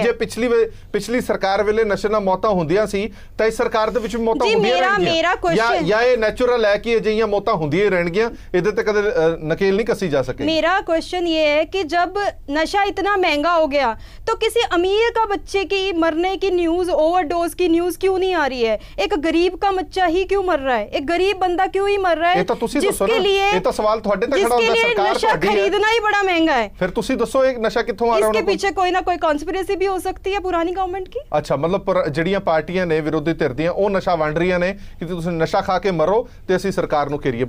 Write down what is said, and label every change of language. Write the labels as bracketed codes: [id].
[pa] ਜੇ ਪਿਛਲੀ ਸਰਕਾਰ ਵੇਲੇ ਨਸ਼ੇ ਨਾਲ ਮੌਤਾਂ ਹੁੰਦੀਆਂ ਸੀ ਤਾਂ ਇਸ ਸਰਕਾਰ ਦੇ ਵਿੱਚ ਮੌਤਾਂ ਹੁੰਦੀਆਂ ਰਹਿਣਗੀਆਂ ਜਾਂ ਇਹ ਨੈਚੁਰਲ ਹੈ ਕਿ ਅਜਿਹੀਆਂ ਮੌਤਾਂ ਹੁੰਦੀਆਂ ਹੀ ਰਹਿਣਗੀਆਂ, ਇਹਦੇ ਤੇ ਕਦੇ ਨਕੇਲ [hi] नहीं कसी जा सके? मेरा क्वेश्चन ये है कि जब नशा इतना महंगा हो गया तो किसी अमीर का बच्चे की मरने की न्यूज़, ओवरडोज की न्यूज़ क्यों नहीं आ रही है? एक गरीब का बच्चा ही क्यों मर रहा है? एक गरीब बंदा क्यों ही मर रहा है? जिसके लिए सवाल थोड़े तक खड़ा होता है, सरकार नशा खरीदना ही बड़ा महंगा है। [pa] फिर तुसी दसो एक नशा कित्थों आ रहा है? [hi] इसके पीछे कोई ना कोई कॉन्स्पिरेसी भी हो सकती है पुरानी गवर्नमेंट की। अच्छा, मतलब [pa] ਜਿਹੜੀਆਂ ਪਾਰਟੀਆਂ ਨੇ ਵਿਰੋਧੀ ਧਿਰ ਦੀਆਂ ਉਹ ਨਸ਼ਾ ਵੰਡ ਰਹੀਆਂ ਨੇ ਕਿ ਤੁਸੀਂ ਨਸ਼ਾ ਖਾ ਕੇ ਮਰੋ ਤੇ ਅਸੀਂ ਸਰਕਾਰ ਨੂੰ ਘੇਰੀਏ।